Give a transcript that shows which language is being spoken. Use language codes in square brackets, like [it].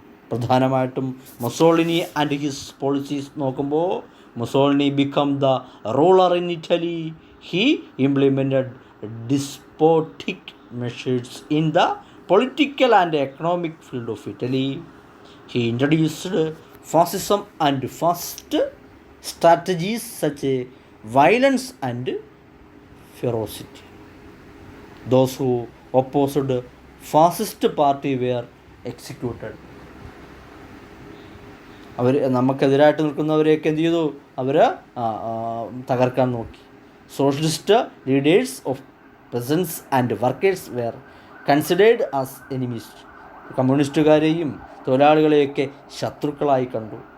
[ml] പ്രധാനമായിട്ടും [en] Mussolini and his policies [ml] നോക്കുമ്പോൾ, [en] Mussolini become the ruler in Italy. He implemented despotic measures in the political and economic field of Italy. He introduced fascism and fascist strategies such as violence and ferocity. Those who opposed fascist party were executed. [ml] നമുക്കെതിരായിട്ട് നിൽക്കുന്നവരെയൊക്കെ എന്ത് ചെയ്തു? അവർ തകർക്കാൻ നോക്കി. [en] Socialist leaders of peasants and workers were considered as enemies. [ml] കമ്മ്യൂണിസ്റ്റുകാരെയും തൊഴിലാളികളെയൊക്കെ ശത്രുക്കളായി കണ്ടു.